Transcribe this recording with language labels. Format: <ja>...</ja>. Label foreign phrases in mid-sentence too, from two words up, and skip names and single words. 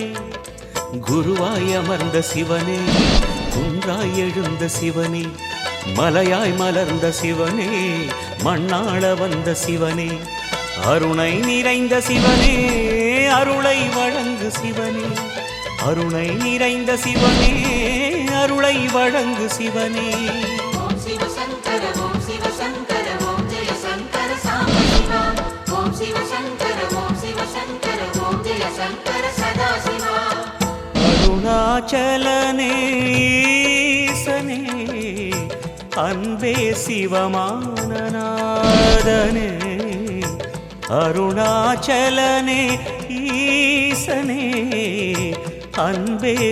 <ta>குருவாய் அமர்ந்த சிவனே குன்றாய் எழுந்த சிவனே மலையாய் மலர்ந்த சிவனே மண்ணாள வந்த சிவனே அருணை நிறைந்த சிவனே அருளை வழங்கு சிவனே அருணை நிறைந்த சிவனே அருளை வழங்கு சிவனே</ta> <sa>ॐ शिवशङ्कर ॐ शिवशङ्कर ॐ जय शङ्कर साम्ब शिवा ॐ शिवशङ्कर ॐ शिवशङ्कर ॐ जय शङ्कर सदा शिवा</sa> <ta>அருணாச்சலனே ஈசனே அன்பே சிவமானநாதனே அருணாச்சலனே ஈசனே அன்பே</ta>